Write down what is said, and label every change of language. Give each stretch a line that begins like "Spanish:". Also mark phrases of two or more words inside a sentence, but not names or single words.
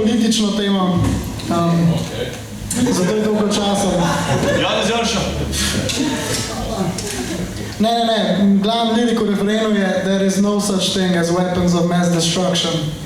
Slovenian: politično temo. Zato je dolgo časa. Janez Janša. Ne. Glavni lirik v refrenu je
English: There is no such thing as weapons of mass destruction.